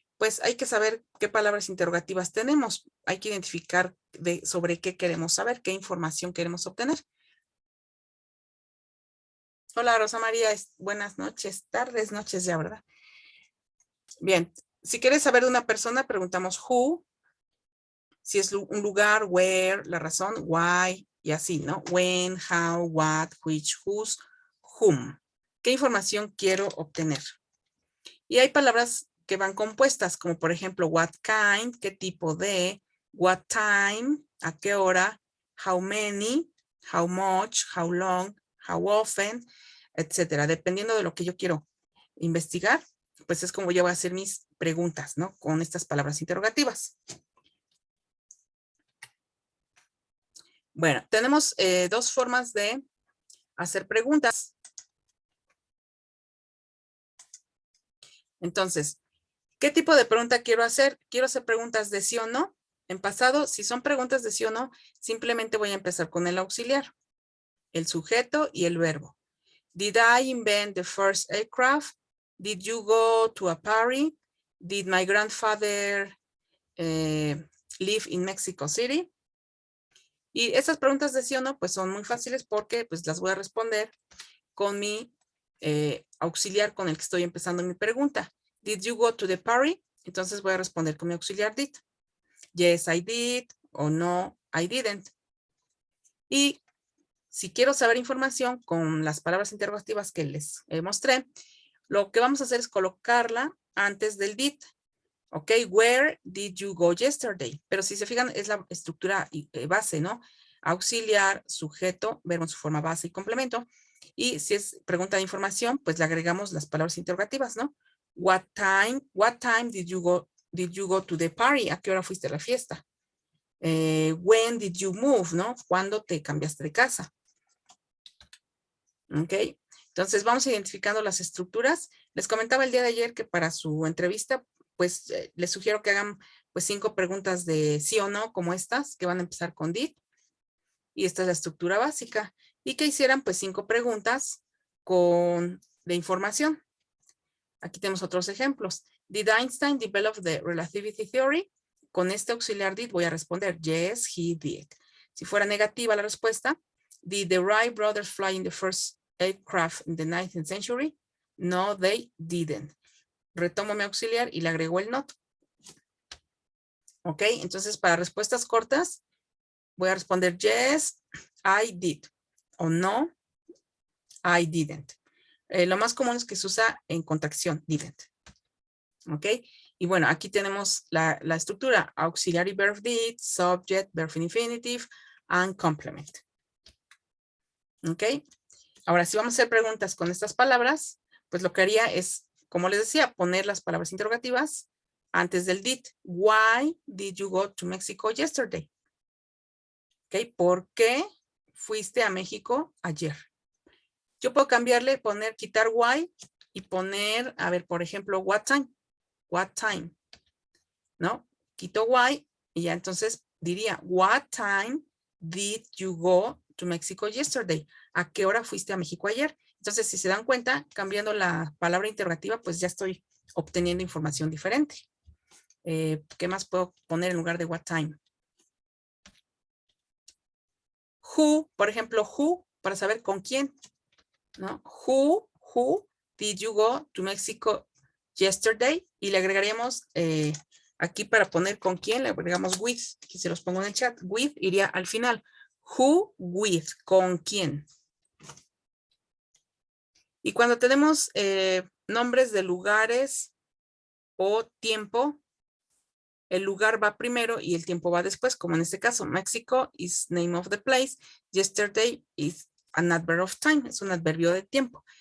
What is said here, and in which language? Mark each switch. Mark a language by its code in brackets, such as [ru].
[es] Pues hay que saber qué palabras interrogativas tenemos. Hay que identificar sobre qué queremos saber, qué información queremos obtener. Hola, Rosa María. Buenas noches, tardes, noches ya, ¿verdad? Bien, si quieres saber de una persona, preguntamos who. Si es un lugar, where, la razón, why, y así, ¿no? [en] When, how, what, which, whose, whom. [es] ¿Qué información quiero obtener? Y hay palabras que van compuestas, como por ejemplo, [en] what kind, [es] qué tipo de, [en] what time, [es] a qué hora, [en] how many, how much, how long, how often, [es] etcétera. Dependiendo de lo que yo quiero investigar, pues es como yo voy a hacer mis preguntas, ¿no? Con estas palabras interrogativas. Bueno, tenemos dos formas de hacer preguntas. Entonces, ¿qué tipo de pregunta quiero hacer? Quiero hacer preguntas de sí o no. En pasado, si son preguntas de sí o no, simplemente voy a empezar con el auxiliar, el sujeto y el verbo. [en] Did I invent the first aircraft? Did you go to a party? Did my grandfather live in Mexico City? [es] Y esas preguntas de sí o no, pues son muy fáciles porque pues las voy a responder con mi auxiliar con el que estoy empezando mi pregunta. [en] Did you go to the party? [es] Entonces voy a responder con mi auxiliar did. [en] Yes, I did, [es] o no, [en] I didn't. [es] Y si quiero saber información con las palabras interrogativas que les mostré, lo que vamos a hacer es colocarla antes del did. [en] Ok, where did you go yesterday? [es] Pero si se fijan, es la estructura base, ¿no? Auxiliar, sujeto, verbo en su forma base y complemento. Y si es pregunta de información, pues le agregamos las palabras interrogativas, ¿no? [en] What time did you go to the party? [es] ¿A qué hora fuiste a la fiesta? [en] When did you move, [es] ¿no? ¿Cuándo te cambiaste de casa? Ok, entonces vamos identificando las estructuras. Les comentaba el día de ayer que para su entrevista, pues les sugiero que hagan pues 5 preguntas de sí o no, como estas, que van a empezar con did. Y esta es la estructura básica. Y que hicieran pues 5 preguntas de información. Aquí tenemos otros ejemplos. [en] Did Einstein develop the relativity theory? [es] Con este auxiliar did voy a responder [en] yes, he did. [es] Si fuera negativa la respuesta, [en] did the Wright brothers fly in the first aircraft in the 19th century? No, they didn't. [es] Retomo mi auxiliar y le agrego el not. Ok, entonces para respuestas cortas voy a responder [en] yes, I did. [es] O [en] no, I didn't. [es] Lo más común es que se usa en contracción, didn't. ¿Ok? Y bueno, aquí tenemos la estructura. [en] Auxiliary verb did, subject, verb infinitive, and complement. ¿Ok? [es] Ahora, si vamos a hacer preguntas con estas palabras, pues lo que haría es, como les decía, poner las palabras interrogativas antes del did. [en] Why did you go to Mexico yesterday? ¿Ok? [es] ¿Por qué fuiste a México ayer? Yo puedo cambiarle, quitar why y poner, a ver, por ejemplo, what time. [en] What time, [es] ¿no? Quito why y ya entonces diría, [en] what time did you go to Mexico yesterday? [es] ¿A qué hora fuiste a México ayer? Entonces, si se dan cuenta, cambiando la palabra interrogativa, pues ya estoy obteniendo información diferente. ¿Qué más puedo poner en lugar de what time? Who, por ejemplo, who, para saber con quién, ¿no? [en] Who did you go to Mexico yesterday? [es] Y le agregaríamos aquí para poner con quién, le agregamos with, que se los pongo en el chat. With iría al final. [en] Who with, [es] con quién. Y cuando tenemos nombres de lugares o tiempo, el lugar va primero y el tiempo va después, como en este caso, [en] Mexico is name of the place, yesterday is an adverb of time, [es] es un adverbio de tiempo.